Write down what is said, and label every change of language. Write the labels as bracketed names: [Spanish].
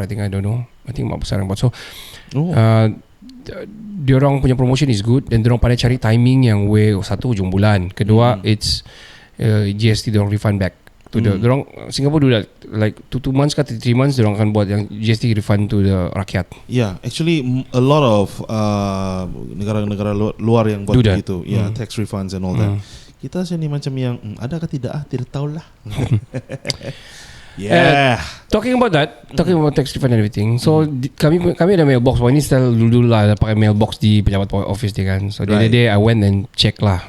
[English] I don't know. I think [Malay] Mak Besar yang buat. So, diorang punya [English] promotion is good, [Malay] dan diorang pandai cari timing yang satu ujung bulan, kedua it's GST diorang [English] refund back to the [Malay] diorang. [English] Singapore do that like 2 months ke 3 months [Malay] diorang akan buat yang [English] GST refund to the rakyat. Yeah, actually a lot of [Malay] negara-negara luar yang buat begitu. [English] Yeah, tax refunds and all that. [Malay] Kita sini macam yang ada ke tidak tidak tahulah. [English] Yeah. Talking about tax refund and everything. So [Malay] kami ada [English] mailbox. [Malay] Ini style dulu lah, pakai mailbox di pejabat office dia kan. [English] So the other day I went and check lah.